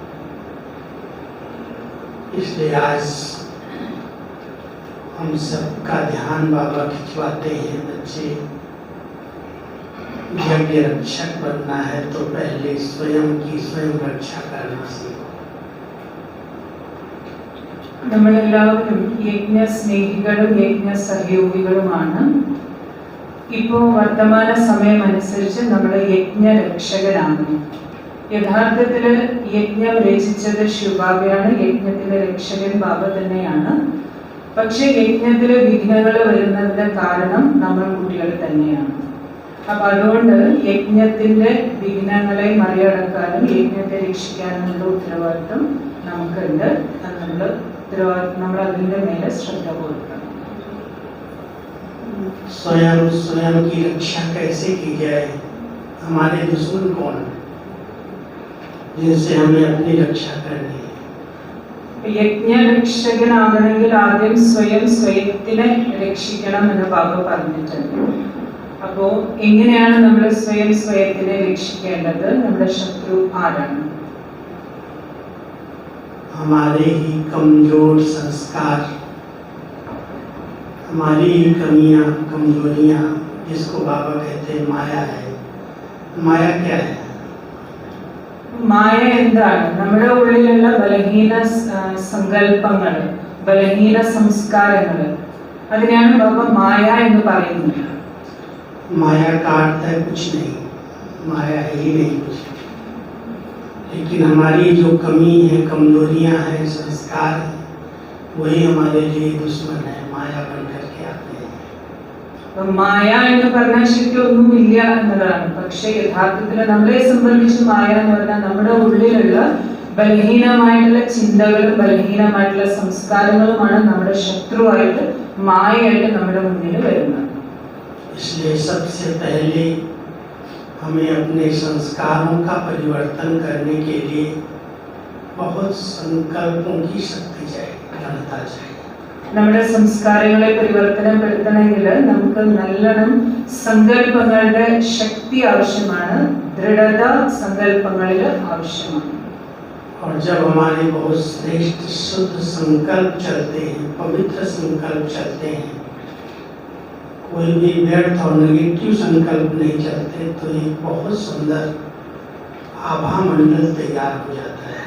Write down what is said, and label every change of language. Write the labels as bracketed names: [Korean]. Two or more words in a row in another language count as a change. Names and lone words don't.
[Hindi] इसलिए आज हम सबका ध्यान बाबा खिंचवाते हैं, बच्चे यज्ञ रक्षक बनना है तो पहले स्वयं की स्वयं रक्षा करना सीखो। [Malayalam] നമ്മളെല്ലാവരും യജ്ഞ സ്നേഹികളും യജ്ഞ സഹയോഗികളുമാണ്. ഇപ്പോൾ വർത്തമാന സമയം അനുസരിച്ച് നമ്മൾ യജ്ഞരക്ഷകരാണ്. യഥാർത്ഥത്തിൽ യജ്ഞം രചിച്ചത് ശിവബാബയാണ്, യജ്ഞത്തിലെ രക്ഷകൻ ബാബ തന്നെയാണ്. പക്ഷെ യജ്ഞത്തിലെ വിഘ്നങ്ങൾ വരുന്നതിന്റെ കാരണം നമ്മൾ കുട്ടികൾ തന്നെയാണ്. അപ്പൊ അതുകൊണ്ട് യജ്ഞത്തിന്റെ വിഘ്നങ്ങളെ മറികടക്കാനും യജ്ഞത്തെ രക്ഷിക്കാനുമുള്ള ഉത്തരവാദിത്വം നമുക്കുണ്ട്. നമ്മൾ അതിന്റെ മേലെ ശ്രദ്ധ കൊടുക്കണം. [Hindi] स्वयं की रक्षा कैसे की जाए? हमारे दुश्मन कौन है जिनसे हमें अपनी रक्षा करनी है? [Malayalam] യജ്ഞരക്ഷകനാകണമെങ്കിൽ ആദ്യം സ്വയത്തിനെ രക്ഷിക്കണം എന്ന് ബാബ പറഞ്ഞിട്ടുണ്ട്. അപ്പോ എങ്ങനെയാണ് നമ്മൾ സ്വയത്തിനെ രക്ഷിക്കേണ്ടത്? നമ്മുടെ ശത്രു ആരാണ്? [Hindi] हमारे ही कमजोर संस्कार, हमारी ही कमियां कमजोरियां, जिसको बाबा कहते हैं माया है। माया क्या है? [Malayalam] മായ എന്താണ്? നമ്മുടെ ഉള്ളിലുള്ള ബലഹീന സങ്കല്പങ്ങൾ, ബലഹീന സംസ്കാരങ്ങൾ, അതിനെയാണ് ബാബ മായ എന്ന് പറയുന്നത്. [Hindi] माया का अर्थ है कुछ नहीं, माया है ही नहीं कुछ। लेकिन हमारी जो कमी है, कमजोरियां हैं, संस्कार है, वही हमारे लिए दुश्मन है, माया बन करके आते हैं। [Malayalam] മായ എന്ന് പറഞ്ഞാൽ ശരിക്കും ഒന്നുമില്ല എന്നതാണ്. പക്ഷെ യഥാർത്ഥത്തിൽ നമ്മളെ സംബന്ധിച്ച് മായ എന്ന് പറഞ്ഞാൽ നമ്മുടെ ഉള്ളിലുള്ള ബലഹീനമായിട്ടുള്ള ചിന്തകളും ബലഹീനമായിട്ടുള്ള സംസ്കാരങ്ങളുമാണ് നമ്മുടെ ശത്രുവായിട്ട് മായയായിട്ട് നമ്മുടെ മുന്നിൽ വരുന്നത്. [Hindi] इसलिए सबसे पहले हमें अपने संस्कारों का परिवर्तन करने के लिए बहुत संकल्पों की शक्ति चाहिए, घनता चाहिए. [Malayalam] നമ്മുടെ സംസ്കാരങ്ങളെ പരിവർത്തനപ്പെടുത്തണമെങ്കിൽ നമുക്ക് നല്ലോണം സങ്കല്പങ്ങളുടെ ശക്തി ആവശ്യമാണ്, ദൃഢത സങ്കല്പങ്ങളിൽ ആവശ്യമാണ്. [Hindi] और जब हमारे बहुत श्रेष्ठ शुद्ध संकल्प चलते हैं, पवित्र संकल्प चलते हैं, कोई भी व्यर्थ और नेगेटिव संकल्प नहीं चलते, तो एक बहुत सुंदर आभा मंडल तैयार हो जाता है.